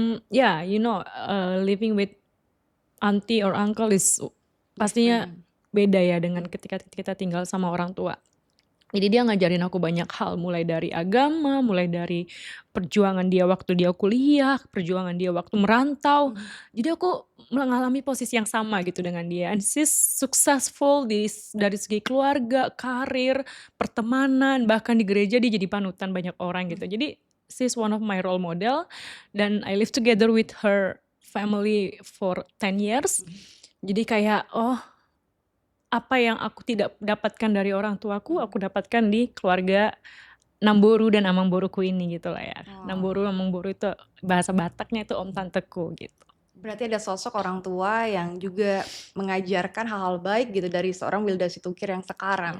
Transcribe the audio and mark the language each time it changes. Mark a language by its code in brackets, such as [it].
[en] Yeah, living with auntie or uncle is [id] pastinya [en] Different. [id] beda ya dengan ketika kita tinggal sama orang tua. Jadi dia ngajarin aku banyak hal, mulai dari agama, mulai dari perjuangan dia waktu dia kuliah, perjuangan dia waktu merantau. Jadi aku mengalami posisi yang sama gitu dengan dia. [en] And she's successful [id] dari segi keluarga, karir, pertemanan, bahkan di gereja dia jadi panutan banyak orang gitu. Jadi [en] she's one of my role model, [id] dan [en] I live together with her family for 10 years. [id] Jadi kayak, apa yang aku tidak dapatkan dari orang tuaku, aku dapatkan di keluarga Namboru dan Amang Boruku ini gitu lah ya. Namboru, Amang Boru itu bahasa Bataknya itu om tanteku gitu. Berarti ada sosok orang tua yang juga mengajarkan hal-hal baik gitu dari seorang Wilda Situkir yang sekarang